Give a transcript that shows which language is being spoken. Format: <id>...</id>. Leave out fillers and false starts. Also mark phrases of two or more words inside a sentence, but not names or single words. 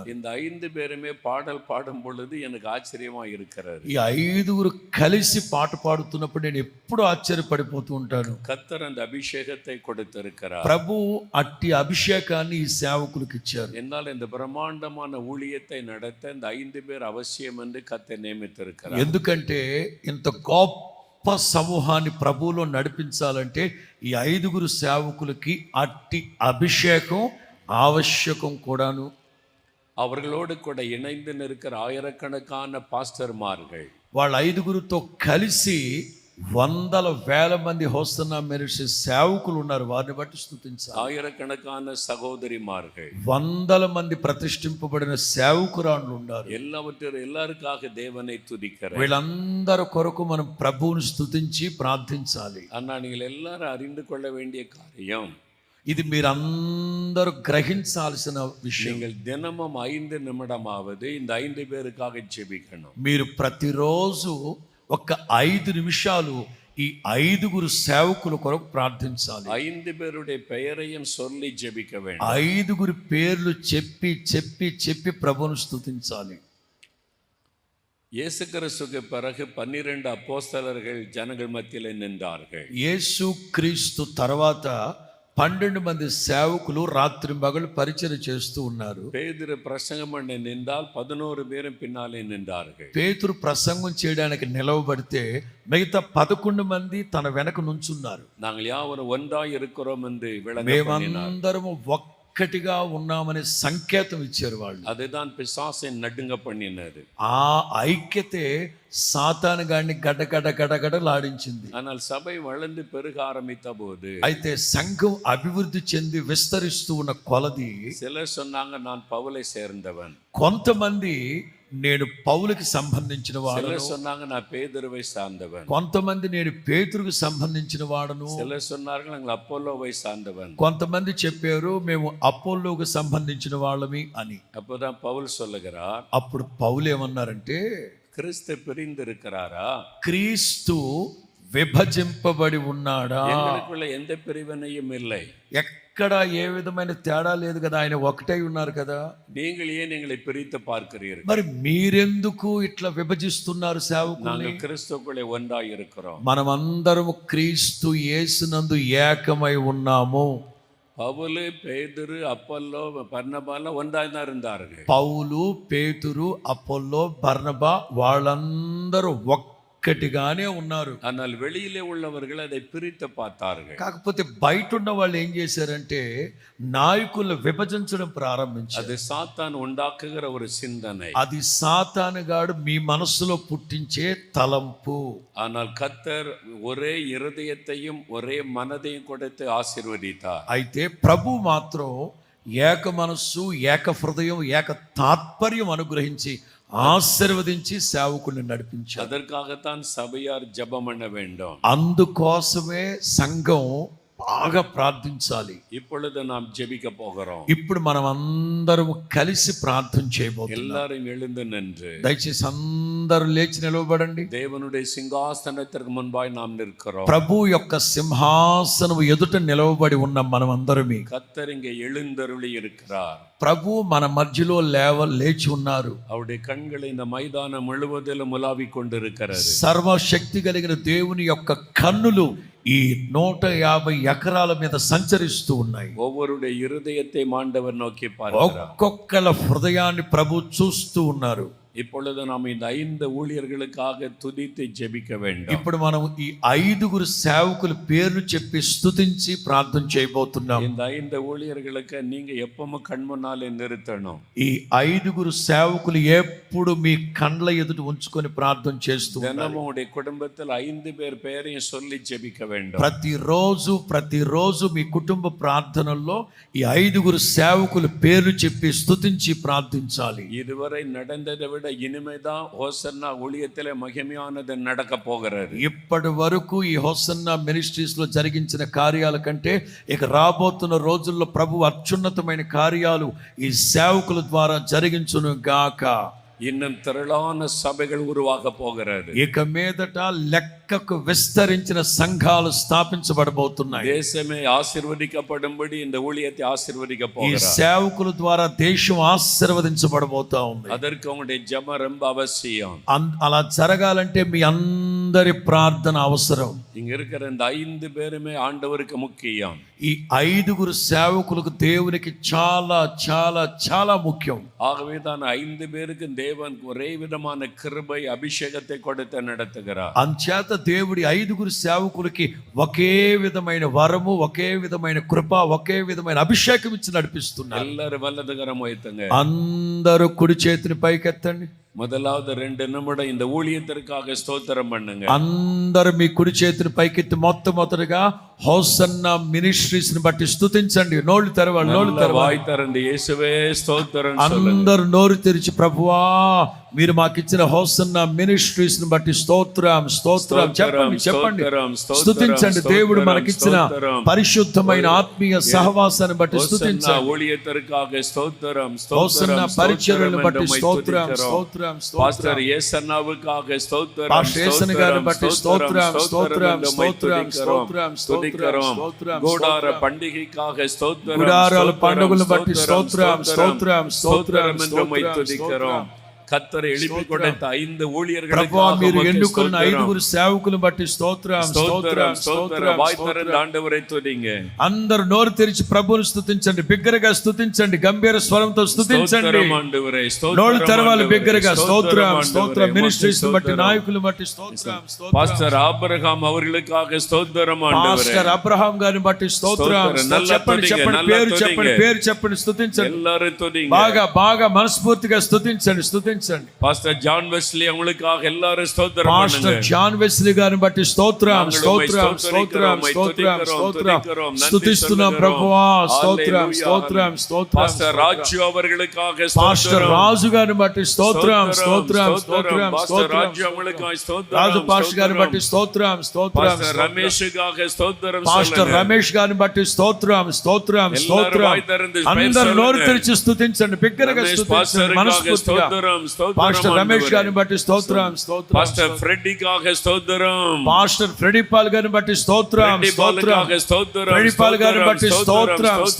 <ta>இந்த 5 பேருமே பாடல் பாடும் பொழுது எனக்கு ஆச்சரியமா இருக்கிறது.</ta> <te>ఈ 5 కలిసి పాట పాడుతున్నప్పుడు నేను ఎప్పుడు ఆశ్చర్యపడిపోతూ ఉంటాను.</te> <ta>கர்த்தர் அந்த அபிஷேகத்தை கொடுத்திருக்கிறார்.</ta> <te>ప్రభు అట్టి అభిషేకాన్ని ఈ సేవకులకు ఇచ్చారు.</te> <ta>என்னால் இந்த பிரம்மாண்டமான ஊழியத்தை நடத்த இந்த 5 பேர் அவசியம் என்று கர்த்தர் நியமித்திருக்கிறார்.</ta> <te>ఎందుకంటే ఇంత గొప్ప సమూహాన్ని ప్రభువులో నడిపించాలంటే ఈ 5 సేవకులకి అట్టి అభిషేకం ఆవశ్యకం కూడాను.</te> <ta>அவர்களோடு கூட இணைந்து நிற்கிற ஆயிரக்கணக்கான பாஸ்டர்மார்கள்,</ta> <te>వాళ్ళ 5 కలిసి వందల వేల మంది హోసన్నా మినిస్ట్రీ సేవకులు ఉన్నారు. వారిని బట్టి స్తుతించాలి.</te> <ta>ஆயிரக்கணக்கான சகோதரிமார்கள்,</ta> <te>వందల మంది ప్రతిష్ఠింపబడిన సేవకురాళ్ళు ఉన్నారు.</te> <ta>எல்லாருக்காக தேவனை துதிக்கிறேன்.</ta> <te>వీళ్ళందరి కొరకు మనం ప్రభువుని స్తుతించి ప్రార్థించాలి.</te> <ta>ஆனா நீங்கள் எல்லாரும் அறிந்து கொள்ள வேண்டிய காரியம்,</ta> <te>ఇది మీరందరూ గ్రహించాల్సిన విషయం.</te> <ta>நீங்கள் தினமும் 5 நிமிடமாவது இந்த 5 பேருக்காக ஜெபிக்கணும்.</ta> <te>మీరు ప్రతిరోజు ఒక 5 నిమిషాలు ఈ 5 సేవకుల కొరకు ప్రార్థించాలి.</te> <ta>5 பேருடைய பெயரையும் சொல்லி ஜெபிக்க வேண்டும்.</ta> <te>5 పేర్లు చెప్పి చెప్పి చెప్పి ప్రభువును స్తుతించాలి.</te> <ta>இயேசு கிறிஸ்துவுக்கு பிறகு 12 அப்போஸ்தலர்கள் ஜனங்கள் மத்தியிலே நின்றார்கள்.</ta> <te>యేసు క్రీస్తు తర్వాత 12 మంది సేవకులు రాత్రి పగలు పరిచర్య చేస్తూ ఉన్నారు.</te> <ta>பேதுரு பிரசங்கம் பண்ண நின்றால் 11 பேரும் பின்னாலே நின்றார்கள்.</ta> <te>పేతురు ప్రసంగం చేయడానికి నిలవబడితే మిగతా 11 మంది తన వెనక నుంచున్నారు.</te> <ta>நாங்கள் யாவரும் ஒன்றாய் இருக்கிறோம் என்று விளங்க</ta> <te>మేమందరము ఒక్కటిగా ఉన్నామనే సంకేతం ఇచ్చారు వాళ్ళు.</te> <ta>அதுதான் பிசாசை நடுங்க பண்ணினது.</ta> <te>ఆ ఐక్యతే సాతాను గాడిని గడగడలాడించింది.</te> <ta>ஆனால் சபை வளர்ந்து பெருக ஆரம்பித்த போது,</ta> <te>అయితే సంఘం అభివృద్ధి చెంది విస్తరిస్తూ ఉన్న కొలది</te> <ta>சிலர் சொன்னாங்க நான் பவுலை சேர்ந்தவன்,</ta> <te>కొంతమంది నేను పౌలుకి సంబంధించిన వాడను,</te> <ta>சிலர் சொன்னாங்க நான் பேதுருவை சார்ந்தவன்,</ta> <te>కొంతమంది నేను పేతురుకు సంబంధించిన వాడను,</te> <ta>சிலர் சொன்னார்கள் நாங்கள் அப்போலோவை சார்ந்தவன்.</ta> <te>కొంతమంది చెప్పారు మేము అపోల్లోకి సంబంధించిన వాళ్ళమి అని.</te> <ta>அப்போதான் பவுல் சொல்லுகிறார்,</ta> <te>అప్పుడు పౌలు ఏమన్నారంటే,</te> <ta>கிறிஸ்து பிரிந்து இருக்கிறாரா,</ta> <te>క్రీస్తు విభజింపబడి ఉన్నాడా?</te> <ta>எங்களுக்குள்ள எந்த பிரிவினையும் இல்லை.</ta> <te>ఎక్కడ ఏ విధమైన తేడా లేదు కదా, ఆయన ఒకటై ఉన్నారు కదా.</te> <ta>நீங்கள் ஏன் எங்களை பிரித்து பார்க்கிறீர்கள்?</ta> <te>మరి మీరెందుకు ఇట్లా విభజిస్తున్నారు సేవకుల్ని?</te> <ta>நாங்கள் கிறிஸ்துக்குள்ளே ஒன்றாய் இருக்கிறோம்.</ta> <te>మనమందరము క్రీస్తు యేసునందు ఏకమై ఉన్నాము.</te> <ta>பவுலு, பேதுரு, அப்பல்லோ, பர்னபாலாம் ஒன்றாய் தான் இருந்தார்கள்.</ta> <te>పౌలు, పేతురు, అపోల్లో, బర్నబా వాళ్ళందరూ ఒక్క ఒక్కటిగానే ఉన్నారు.</te> <ta>ஆனால் வெளியிலே உள்ளவர்கள் அதை பிரித்து பார்த்தார்கள்.</ta> <te>కాకపోతే బయట ఉన్న వాళ్ళు ఏం చేశారంటే నాయకులు విభజించడం ప్రారంభించారు.</te> <ta>அது சாத்தான் உண்டாக்குகிற ஒரு சிந்தனை.</ta> <te>అది సాతానుగాడు మీ మనసులో పుట్టించే తలంపు.</te> <ta>ஆனால் கர்த்தர் ஒரே இருதயத்தையும் ஒரே மனதையும் கொடுத்து ஆசீர்வதித்தார்.</ta> <te>అయితే ప్రభు మాత్రం ఏక మనస్సు, ఏక హృదయం, ఏక తాత్పర్యం అనుగ్రహించి ఆశీర్వదించి సేవకుడిని నడిపించారు.</te> <ta>அதற்காகத்தான் சபையார் ஜெபம் பண்ண வேண்டும்.</ta> <te>అందుకోసమే సంఘం బాగా ప్రార్థించాలి.</te> <ta>இப்பொழுது நாம் ஜெபிக்க போகிறோம்.</ta> <te>ఇప్పుడు మనం అందరం కలిసి ప్రార్థన చేయబోతున్నాం.</te> <ta>எல்லாரும் எழுந்து நின்று</ta> <te>దయచేసి అందరూ లేచి నిలవబడండి.</te> <ta>தேவனுடைய சிங்காசனத்திற்கு முன்பாய் நாம் நிற்கிறோம்.</ta> <te>ప్రభు యొక్క సింహాసనం ఎదుట నిలవబడి ఉన్న మనం అందరమే.</te> <ta>கர்த்தர் இங்கே எழுந்தருளி இருக்கிறார்.</ta> <te>ప్రభు మన మధ్యలో లేచి ఉన్నారు.</te> <ta>அவருடைய கண்கள் இந்த மைதானம் முழுவதிலும் உலாவிக் கொண்டிருக்கிறது.</ta> <te>సర్వశక్తి కలిగిన దేవుని యొక్క కన్నులు ఈ 150 ఎకరాల మీద సంచరిస్తూ ఉన్నాయి.</te> <ta>ஒவ்வொருடைய இருதயத்தை ஆண்டவர் நோக்கி பார்க்கிறார்.</ta> <te>ఒక్కొక్కల హృదయాన్ని ప్రభు చూస్తూ ఉన్నారు.</te> <ta>இப்பொழுது நாம் இந்த 5 ஊழியர்களுக்காக துதித்து ஜெபிக்க வேண்டும்.</ta> <te>ఇప్పుడు మనం ఈ 5 సేవకుల పేర్లు చెప్పి స్తుతించి ప్రార్థన చేయబోతున్నాం.</te> <ta>இந்த 5 ஊழியர்களுக்கு நீங்க எப்பவும் கண் முன்னாலே நிறுத்தணும்.</ta> <te>ఈ 5 సేవకులు ఎప్పుడు మీ కండ్ల ఎదుట ఉంచుకొని ప్రార్థన చేస్తూ ఉండాలి.</te> <ta>தினமும் உடைய குடும்பத்தில் 5 பேர் பெயரையும் சொல்லி ஜெபிக்க வேண்டும்.</ta> <te>ప్రతిరోజు మీ కుటుంబ ప్రార్థనల్లో ఈ 5 సేవకుల పేర్లు చెప్పి స్తుతించి ప్రార్థించాలి.</te> <ta>இதுவரை நடந்ததை விட இனிமேதான் ஹோசன்னா ஊழியத்திலே மகிமையானது நடக்க போகிறது.</ta> <te>ఇప్పటి వరకు ఈ హోసన్నా మినిస్ట్రీస్ లో జరిగించిన కార్యాల కంటే ఇక రాబోతున్న రోజుల్లో ప్రభు అత్యున్నతమైన కార్యాలు ఈ సేవకుల ద్వారా జరిగించును గాక.</te> <ta>இன்னும் திரளான சபைகள் உருவாக போகிறது.</ta> <te>ఇక మీదట లెక్కకు విస్తరించిన సంఘాలు స్థాపించబడబోతున్నాయి.</te> <ta>தேசமே ఆశీర్వదించబడుம்படி இந்த ஊழியத்தை ஆசீர்வதிக்க</ta> <te>ఈ</te> <ta>போகிறார்.</ta> <te>సేవకుల ద్వారా దేశం ఆశీర్వదించబడబోతా ఉంది.</te> <ta>அதற்கு உங்களுடைய ஜெபம் ரொம்ப அவசியம்.</ta> <te>అలా జరగాలంటే మీ అందరి ప్రార్థన అవసరం.</te> <ta>இங்க இருக்கிற இந்த 5 பேருமே ஆண்டவருக்கு முக்கியம்.</ta> <te>ఈ 5 సేవకులకు దేవునికి చాలా చాలా చాలా ముఖ్యం.</te> <ta>ஆகவே தான் 5 பேருக்கு தேவன் ஒரே விதமான கிருபை அபிஷேகத்தை கொடுத்து நடத்துகிறார்.</ta> <te>అంచేత దేవుడి 5 సేవకులకి ఒకే విధమైన వరము, ఒకే విధమైన కృప, ఒకే విధమైన అభిషేకం ఇచ్చి నడిపిస్తున్నారు. எல்லாரும் వల్లదగరం అవుతుంది. అందరూ కుడి చేతిని పైకెత్తండి.</te> <ta>முதலாவது 2 நிமிடம் இந்த ஊழியத்திற்காக ஸ்தோத்திரம் பண்ணுங்க.</ta> <te>అందరూ మీ కుడి చేతిని పైకెత్తి మొట్టమొదటిగా హోసన్నా మినిస్ట్రీస్ ని బట్టి స్తుతించండి. నోళ్ళు తెరవాలి.</te> <ta>வாய் திறந்து இயேசுவே ஸ்தోத்திரம் சொல்லுங்க.</ta> <te>అందరూ నోరు తెరిచి ప్రభువా మీరు మాకు ఇచ్చిన హోసన్నా మినిస్ట్రీస్ ని బట్టి స్తోత్రం చెప్పండి. స్తుతించండి. దేవుడు మనకిచ్చిన పరిశుద్ధమైన ఆత్మీయ సహవాసాన్ని బట్టి స్తుతించండి.</te> <ta>ஊழியத்திற்காக ஸ்தோத்திரம்.</ta> <te>హోసన్నా పరిచర్యలను బట్టి స్తోత్రం.</te> <ta>பாஸ்டர் ஏசன்னாவுக்காக ஸ்தோத்திரம்.</ta> <te>పాస్టర్ యేసన్న గారిని బట్టి స్తోత్రం.</te> <ta>கூடார பண்டிகைக்காக ஸ்தோத்திரம்.</ta> <te>గుడారాల పండుగలను బట్టి స్తోత్రం.</te> <ta>என்று உம்மை துதிக்கிறோம். கர்த்தர் எழுப்பி கொடுத்த 5 ஊழியர்களுக்காக</ta> <te>ప్రభువా మీరు ఎన్నుకున్న 5 సేవకులను బట్టి స్తోత్రం.</te> <ta>வாய் திறந்து ஆண்டவரை துதிங்க.</ta> <te>అందరూ నోరు తెరిచి ప్రభువును స్తుతించండి. బిగ్గరగా స్తుతించండి. గంభీర స్వరంతో స్తుతించండి.</te> <ta>ஆண்டவரே</ta> <te>నోరు తెరవాలి. బిగ్గరగా స్తోత్రం. మినిస్ట్రీస్ బట్టి నాయకులను బట్టి స్తోత్రం.</te> <ta>பாஸ்டர் ஆபிரகாம் அவர்களுக்காக ஸ்தோத்திரம் ஆண்டவரே.</ta> <te>పాస్టర్ అబ్రహాం గారిని బట్టి స్తోత్రం. చెప్పండి. పేరు చెప్పండి. స్తుతించండి.</te> <ta>எல்லாரும் துதிங்க.</ta> <te>బాగా మనస్ఫూర్తిగా స్తుతించండి.</te> <ta>பாஸ்டர் ஜான் வெஸ்லி அவங்களுக்காக எல்லாரும் ஸ்தோத்திரம்</ta> <te>పాస్టర్</te> <ta>பண்ணுங்க.</ta> <te>జాన్ వెస్లీ గారిని బట్టి స్తోత్రం. స్తుతిస్తున్నాం ప్రభువా. స్తోత్రం.</te> <ta>பாஸ்டர் ராஜு அவர்களுக்காக</ta> <te>పాస్టర్</te> <ta>ஸ்தோத்திரம்.</ta> <te>రాజు గారిని బట్టి స్తోత్రం.</te> <ta>பாஸ்டர் ராஜு அவங்களுக்காக ஸ்தோத்திரம்.</ta> <te>రాజు పాస్టర్ గారిని బట్టి స్తోత్రం.</te> <ta>பாஸ்டர் ரமேஷுக்காக ஸ்தோத்திரம்.</ta> <te>పాస్టర్ రమేష్ గారిని బట్టి స్తోత్రం. అందరూ నోరు తెరిచి స్తుతించండి. బిగ్గరగా స్తుతించండి. మనస్ఫూర్తిగా పాస్టర్ రమేష్ గారిని బట్టి స్తోత్రం.</te> <ta>பாஸ்டர் ஃப்ரெட்டிக்காக ஸ்தோத்திரம்.</ta> <te>పాస్టర్ ఫ్రెడీ పాల్ గారిని బట్టి స్తోత్రం. ఫ్రెడీ పాల్ గారిని బట్టి స్తోత్రం.</te>